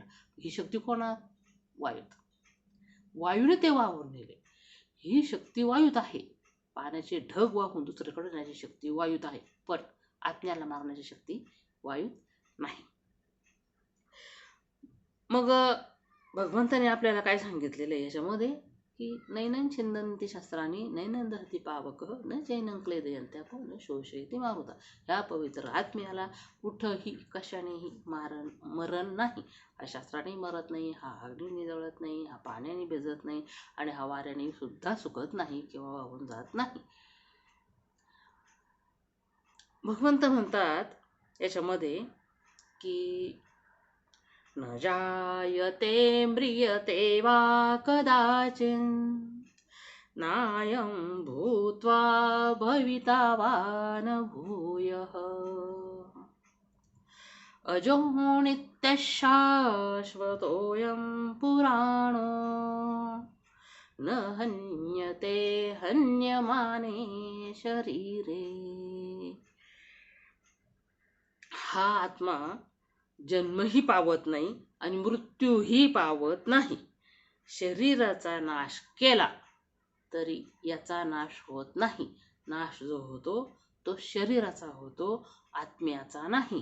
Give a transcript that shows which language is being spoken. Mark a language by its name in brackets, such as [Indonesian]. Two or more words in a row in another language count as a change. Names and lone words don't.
[Marathi] ही शक्ती कोणा? वायूत. वायूने ते वाहून नेले. ही शक्ती वायूत आहे. पाण्याचे ढग वाहून दुसरीकडे नेण्याची शक्ती वायूत आहे, पण आत्म्याला मारण्याची शक्ती वायूत नाही. मग भगवंताने आपल्याला काय सांगितलेलं आहे याच्यामध्ये, की [Sanskrit] नैनं छिन्दन्ति शस्त्राणि नैनं दहति पावकः न चैनं क्लेदयन्त्यापो न शोषयति मारुतः. [Marathi] ह्या पवित्र आत्म्याला कुठंही कशानेही मरण नाही. हा शस्त्राने मरत नाही, हा अग्नीने जळत नाही, हा पाण्याने भिजत नाही आणि हा वाऱ्याने सुद्धा सुकत नाही किंवा वाहून जात नाही. भगवंत म्हणतात याच्यामध्ये की [Sanskrit] न जायते म्रियते वा कदाचिन नायं भूत्वा भविता वा न भूयः अजो नित्यः शाश्वतोऽयं पुराणो न हन्यते हन्यमाने शरीरे. [Marathi] हा आत्मा जन्मही पावत नाही आणि मृत्यूही पावत नाही. शरीराचा नाश केला तरी याचा नाश होत नाही. नाश जो होतो तो शरीराचा होतो, आत्म्याचा नाही.